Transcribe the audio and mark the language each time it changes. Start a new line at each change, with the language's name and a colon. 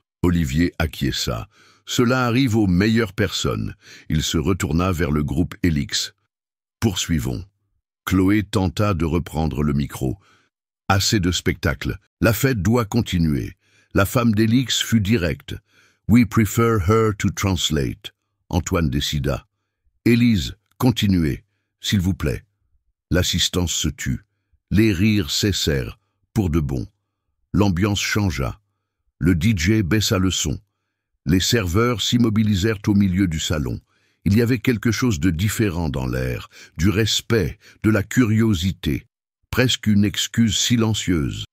French: Olivier acquiesça. Cela arrive aux meilleures personnes. Il se retourna vers le groupe Élix. Poursuivons. Chloé tenta de reprendre le micro. Assez de spectacle. La fête doit continuer. La femme d'Élix fut directe.
English: We prefer her to translate.
French: Antoine décida. Élise, continuez, s'il vous plaît. L'assistance se tut. Les rires cessèrent, pour de bon. L'ambiance changea. Le DJ baissa le son. Les serveurs s'immobilisèrent au milieu du salon. Il y avait quelque chose de différent dans l'air, du respect, de la curiosité, presque une excuse silencieuse.